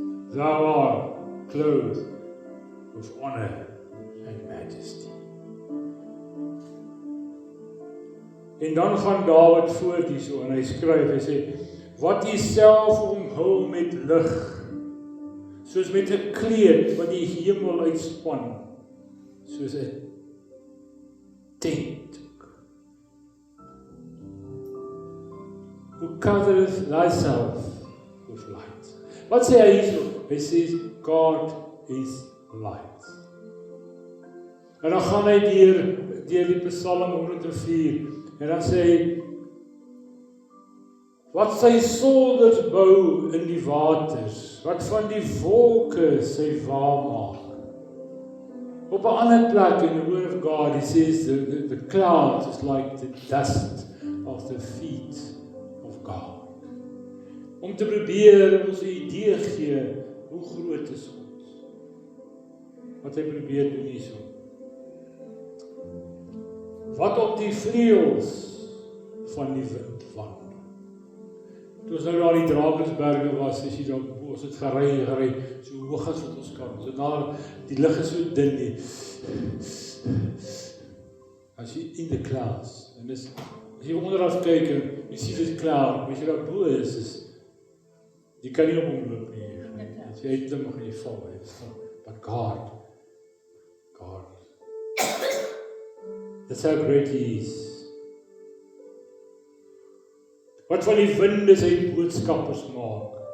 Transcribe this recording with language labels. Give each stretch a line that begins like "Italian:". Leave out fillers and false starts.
English: Thou art clothed with honor and majesty.
Afrikaans: En dan gaan Dawid voort hierso en hy skryf, hy sê, wat u self omhul met lig, soos met 'n kleed wat die hemel uitspan, soos 'n tent.
English: Who covereth thyself with light.
Afrikaans: Wat sê hy hierso? Hy sê,
English: God is light.
Afrikaans: En dan gaan hy deur die Psalm 104, en dan sê hy, wat sy solders bou in die waters, wat van die wolke sy wa maak. Op 'n ander plek
English: in the Word of God, he says the clouds is like the dust of the feet of God.
Afrikaans: Om te probeer ons 'n idee gee, hoe groot is God. Wat hy probeer doen hierso. Wat op die vleuels van die wind wandel. Toe ons nou daar die Drakensberge was, as jy daar, ons het gery, so hoog as wat ons kan. Ons het daar, die lig is so dun nie. As jy
English: in the clouds,
Afrikaans: en as jy onderaf kyk, en jy sien dis cloud, as jy daar bo is, jy kan nie op hom loop nie. As jy het hom, gaan jy val.
English: But God, that's how great he is.
Afrikaans: Wat van die winde sy boodskappers maak.